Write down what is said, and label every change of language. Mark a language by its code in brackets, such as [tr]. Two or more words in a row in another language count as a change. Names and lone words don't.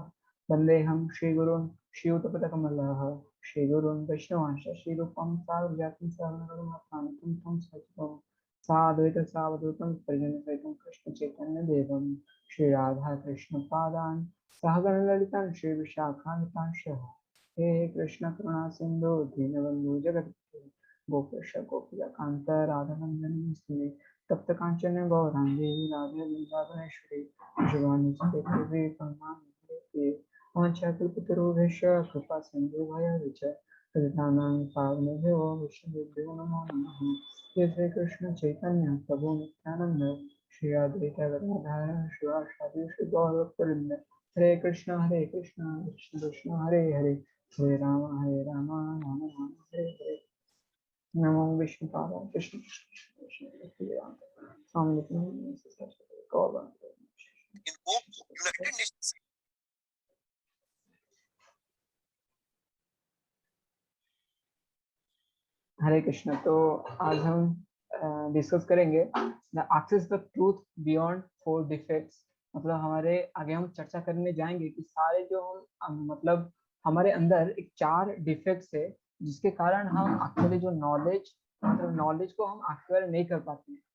[sa] वन्देऽहं श्रीगुरून् श्रीयुतपदकमलः श्रीगुरून् वैष्णवांश्च श्रीरूपं साग्रजातं सहगणरघुनाथान्वितं तं सजीवं साद्वैतसावधूतं परिजनसहितं कृष्णचैतन्यदेवं श्रीराधाकृष्णपादान् सहगणललितान् श्रीविशाखान्वितांश्च। हे कृष्ण करुणा सिंधु दीनबंधु जगत गोपेश गोपिकांत राधानंदन नमस्ते तप्त कांचन गौरांगी राधे वृंदावनेश्वरी शिवानी चंद्रदेवी परमानंदे वांछाकल्पतरुभ्यश्च कृपा सिंधु भयविच पतितानां पावनेभ्यो वैष्णवेभ्यो नमो नमः। हे श्री कृष्ण चैतन्य प्रभु नित्यानंद श्री अद्वैत गदाधर शिवासादि श्री गौरवृंद हरे कृष्ण कृष्ण कृष्ण हरे हरे हरे राम राम राम हरे हरे। नमो विष्णुपादाय कृष्ण कृष्ण कृष्ण राम स्वामी गौर हरे कृष्ण। [hi] तो आज हम डिस्कस करेंगे [en] the access the truth beyond four defects. [hi] मतलब हमारे आगे हम चर्चा करने जाएंगे कि सारे जो हम मतलब हमारे अंदर एक 4 डिफेक्ट्स है जिसके कारण हम एक्चुअली जो नॉलेज मतलब नॉलेज को हम एक्वायर नहीं कर पाते हैं।